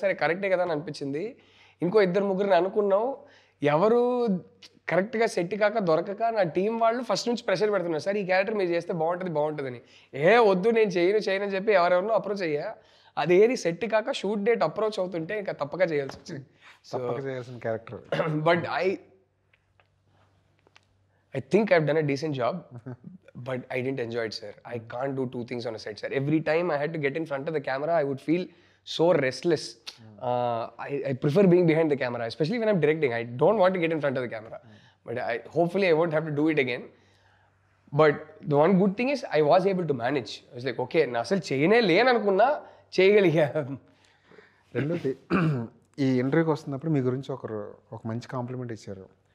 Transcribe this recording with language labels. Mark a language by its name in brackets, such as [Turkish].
[Telugu] సరే కరెక్టే కదా అని అనిపించింది. ఇంకో 2-3 అనుకున్నాం, ఎవరు కరెక్ట్గా సెట్ కాక దొరకక నా టీం వాళ్ళు ఫస్ట్ నుంచి ప్రెషర్ పెడుతున్నారు, సార్ ఈ క్యారెక్టర్ మీరు చేస్తే బాగుంటుందని. వద్దు నేను చేయను అని చెప్పి ఎవరెవరినో అప్రోచ్ అయ్యా. అదేది సెట్ కాక షూట్ డేట్ అప్రోచ్ అవుతుంటే ఇంకా తప్పక చేయాల్సి వచ్చింది. చేయాల్సిన character. [English] But I think I've done a decent job, but I didn't enjoy it, sir. I can't do 2 things on a set, sir. Every time I had to get in front of the camera, I would feel so restless. I prefer being behind the camera, especially when I'm directing. I don't want to get in front of the camera. But hopefully I won't have to do it again. But the one good thing is I was able to manage. I was like, okay, [Telugu] నా అసలు చేయనే లేననుకున్నా చేయగలిగా. రెండోది, ఈ ఇంటర్వ్యూకి వస్తున్నప్పుడు మీ గురించి ఒక మంచి కాంప్లిమెంట్ ఇచ్చారు.